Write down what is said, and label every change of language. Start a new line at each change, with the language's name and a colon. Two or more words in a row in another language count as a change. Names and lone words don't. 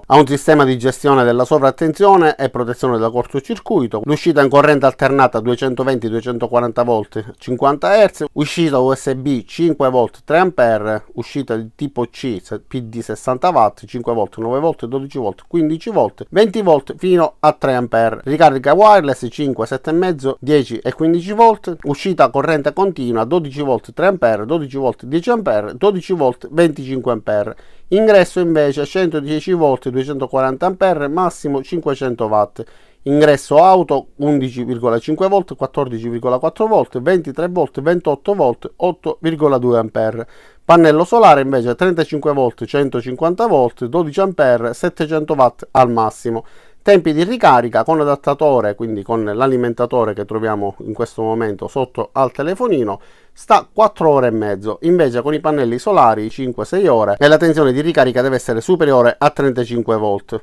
Italian: Ha un sistema di gestione della sovraattenzione e protezione da cortocircuito, l'uscita in corrente alternata 220-240 volt 50 Hz, uscita USB 5 volt 3 A, uscita di tipo C PD 60 watt, 5 volt, 9 volt, 12 volt, 15 volt, 20 volt fino a 3 A, ricarica wireless 5, 7,5, 10 e 15 volt, uscita corrente continua 12 volt 3 A, 12 volt 10 A, 12 volt 25 A. Ingresso invece 110 volt 240 A, massimo 500 watt. Ingresso auto 11,5 volt, 14,4 volt, 23 volt, 28 volt, 8,2 A. Pannello solare invece 35 volt, 150 volt, 12 A, 700 watt al massimo. Tempi di ricarica con adattatore, quindi con l'alimentatore che troviamo in questo momento sotto al telefonino, sta 4 ore e mezzo, invece con i pannelli solari 5-6 ore, e la tensione di ricarica deve essere superiore a 35 volt.